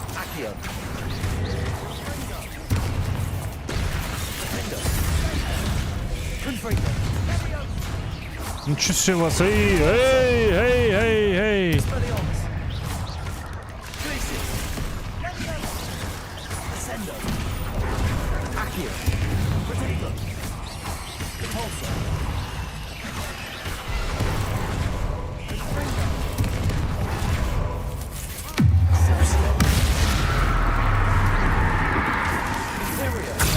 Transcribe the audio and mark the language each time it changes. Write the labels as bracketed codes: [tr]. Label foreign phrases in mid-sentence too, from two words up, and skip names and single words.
[ru] Accio. Confringo. Ничего себе вас. Эй, эй, эй, эй, эй. Expelliarmus. Glacius. Ascendo. Accio. Protego. Repulsor. Confringo. Sepsio. Imperio.